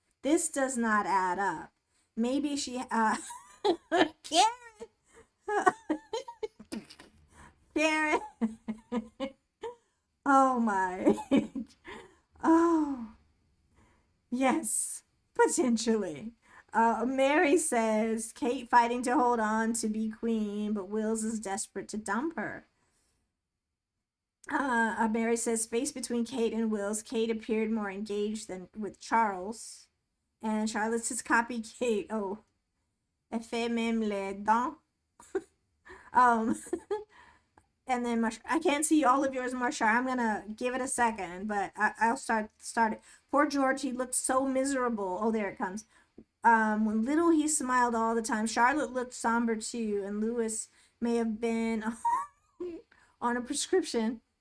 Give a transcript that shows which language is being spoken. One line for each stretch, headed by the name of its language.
English: This does not add up. Maybe she, Karen, oh my, oh, yes, potentially. Mary says, Kate fighting to hold on to be queen, but Wills is desperate to dump her. Mary says, space between Kate and Wills. Kate appeared more engaged than with Charles. And Charlotte says, copy Kate.
French: Oh, elle fait même les dents.
English: Um, and then I can't see all of yours, Marsha. I'm gonna give it a second, but I'll start it. Poor George, he looked so miserable. Oh, there it comes. When little he smiled all the time. Charlotte looked somber too, and Lewis may have been on a prescription.